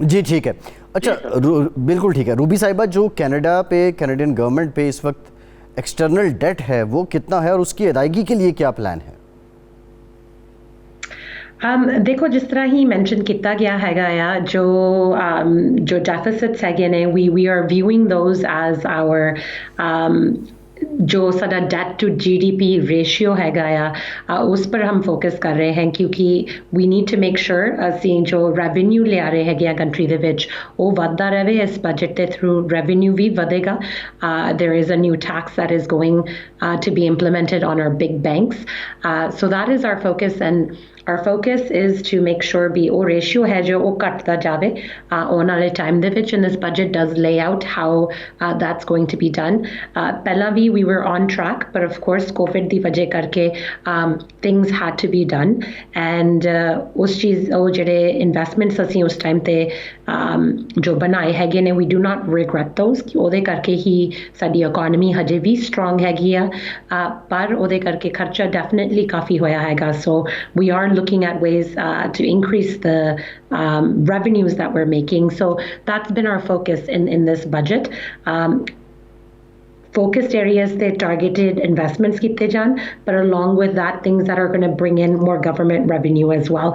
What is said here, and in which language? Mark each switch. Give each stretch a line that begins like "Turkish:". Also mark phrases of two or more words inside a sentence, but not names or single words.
Hindi: जी ठीक है, अच्छा बिल्कुल ठीक है। रूबी साहिबा, जो कनाडा पे,
English: Canadian government
Hindi: पे इस वक्त
English: external debt
Hindi: है वो कितना है और उसकी अदायगी के लिए क्या प्लान है? देखो जिस तरह ही मैंशन किया गया
Punjabi: ਹੈਗਾ ਆ ਜੋ ਡੈਫੀਸਿਟਸ ਹੈਗੇ ਨੇ
English: we are viewing those as our
Punjabi: ਜੋ ਸਾਡਾ
English: debt to GDP ratio
Punjabi: ਹੈਗਾ ਆ
Hindi: उस पर हम फोकस कर रहे हैं क्योंकि
English: we need to make sure
Punjabi: ਅਸੀਂ ਜੋ ਰੈਵਨਿਊ ਲਿਆ ਰਹੇ ਹੈਗੇ ਆ ਕੰਟਰੀ ਦੇ ਵਿੱਚ ਉਹ ਵੱਧਦਾ ਰਹੇ ਇਸ ਬਜਟ ਦੇ ਥਰੂ ਰੈਵਨਿਊ ਵੀ ਵਧੇਗਾ
English: there is a new tax that is going to be implemented on our big banks so that is our focus and our focus is to make sure
Punjabi: भी ਉਹ ratio ਹੈ ਜੋ ਉਹ ਘਟਦਾ ਜਾਵੇ ਆਉਣ ਵਾਲੇ ਟਾਈਮ ਦੇ ਵਿੱਚ
English: and this budget does lay out how that's going to be done
Punjabi: ਪਹਿਲਾਂ ਵੀ
English: we were on track but of course
Punjabi: COVID ਦੀ ਵਜ੍ਹਾ ਕਰਕੇ
English: things had to be done and
Punjabi: ਉਸ ਚੀਜ਼ ਉਹ ਜਿਹੜੇ ਇਨਵੈਸਟਮੈਂਟਸ ਅਸੀਂ ਉਸ ਟਾਈਮ ਤੇ ਜੋ ਬਣਾਏ ਹੈਗੇ ਨੇ
English: we do not regret those
Punjabi: ਕਿ ਉਹਦੇ ਕਰਕੇ ਹੀ ਸਾਡੀ ਇਕਨੋਮੀ ਹਜੇ ਵੀ ਸਟਰੋਂਗ ਹੈਗੀ ਆ ਪਰ ਉਹਦੇ ਕਰਕੇ ਖਰਚਾ ਡੈਫੀਨਿਟਲੀ ਕਾਫੀ ਹੋਇਆ ਹੈਗਾ
English: so we are looking at ways to increase the revenues that we're making. So that's been our focus in this budget. Focused areas, they targeted investments keep jan, but along with that, things that are going to bring in more government revenue as well.